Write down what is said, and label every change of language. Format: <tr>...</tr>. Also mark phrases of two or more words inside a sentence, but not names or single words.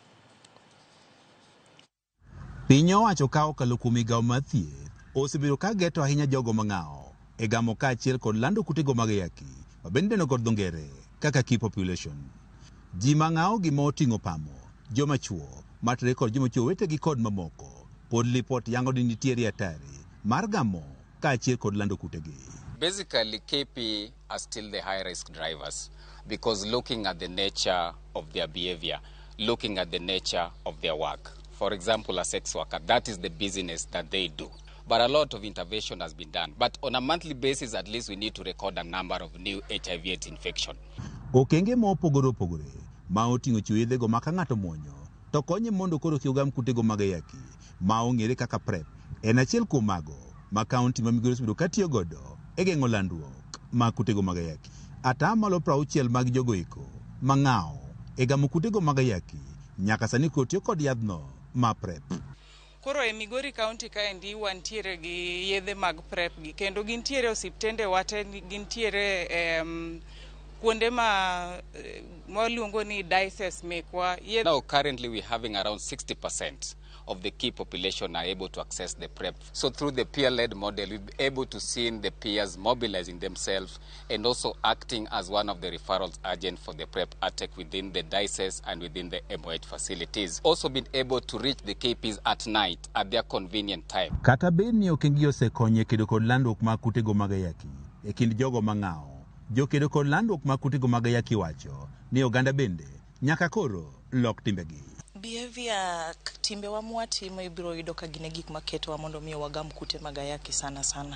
<luo>Piny owacho ka okalo kuom migawo mar thieth osebedo ka geto ahinya jogo mang'awo e gamo kaachiel kod lando kutego mag ayaki ma bende dendo kod dho ngere kaka</luo> <en>key population.</en> <luo>Ji mang'awo gima oting'o pamo, joma chuo, matre kod joma chuo wetegi kod mamoko, pod lipot yango ni nitiere atari mar gamo kaachiel kod lando kutegi.</luo> <en>Basically, KP are still the high-risk drivers because looking at the nature of their behavior, looking at the nature of their work. For example, a sex worker, that is the business that they do. But a lot of intervention has been done. But on a monthly basis, at least we need to record a number of new HIV/AIDS infection.</en> <luo>Okenge mopogore opogore ma oting'o chiwo yedhego ma ka ng'ato muonyo to konye mondo koro kik ogam kutego mag ayaki ma ong'ere kaka PrEP en achiel kuom mago ma kaunti ma Migori osebedo ka tiyo godo e geng'o landruok mag kutego mag ayaki. Atamalo 60 mag jogo eko mang'awo e gamo kutego mag ayaki nyaka sani kotiyo kod yadhno ma PrEP. Koro e Migori County kaendi wantiere gi yedhe mag PrEP gi kendo gintiere osiptende wate, gintiere kuonde ma waluongo ni diocese mekwa.</luo> <en>Now currently we're having around 60% of the key population are able to access the PrEP. So through the peer-led model, we'll be able to see the peers mobilizing themselves and also acting as one of the referral agents for the PrEP attack within the diocese and within the MOH facilities. Also been able to reach the KPs at night at their convenient time.</en> <luo>Kata bed ni okengi osekonye kedo kod landruok mag kutego mag ayaki e kind jogo mang'ao. Jokedo kod landruok mag kutego mag ayaki wacho ni oganda bende nyaka koro lok timbegi. Behavior timbe wa mwatimo ibiro yudo ka gine gik maketo wa mondo miyo wagam kute mag ayaki sana sana.</luo>